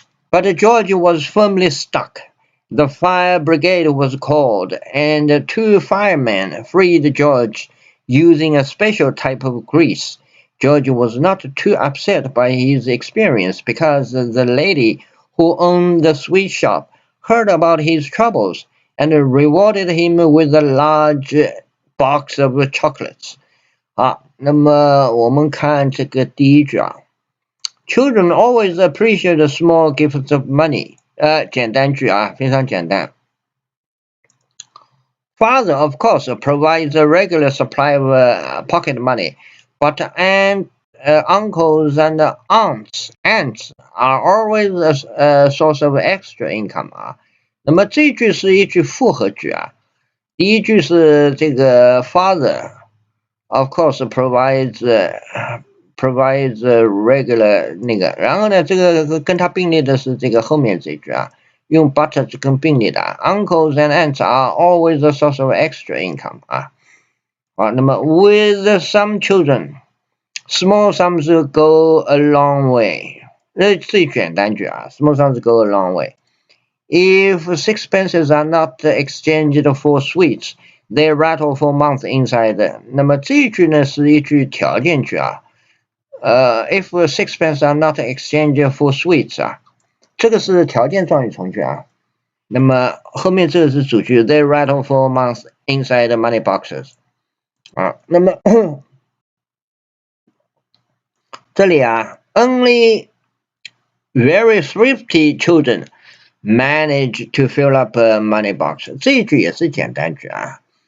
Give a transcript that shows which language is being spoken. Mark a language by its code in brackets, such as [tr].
[en] But George was firmly stuck. The fire brigade was called, and 2 firemen freed George using a special type of grease. George was not too upset by his experience because the lady who owned the sweet shop heard about his troubles and rewarded him with a large box of chocolates. [zh] 好，那么我们看这个第一句啊。 [en] Children always appreciate small gifts of money. [zh] 简单句啊，非常简单。 [en] Father, of course, provides a regular supply of pocket money, but uncles and ants are always a source of extra income 啊。 [zh] 那么这一句是一句复合句啊。第一句是这个 [en] Father, of course, provides regular [zh] 那个，然后呢，这个跟它并列的是这个后面这句啊，用 but 跟并列的。 [en] Uncles and aunts are always a source of extra income 啊。 [zh] 好，那么 [en] with some children, small sums go a long way。 [zh] 最简单句啊 [en] ，small sums go a long way. If sixpences are not exchanged for sweets, they rattle for months inside. [zh] 那么这一句呢是一句条件句啊。 [en] If sixpence are not exchanged for sweets 啊， [zh] 这个是条件状语从句啊。那么后面这个是主句 [en] ，They rattle for months inside money boxes 啊。 [zh] 那么这里啊 [en] ，Only very thrifty children manage to fill up a money box， [zh] 这一句也是简单句啊。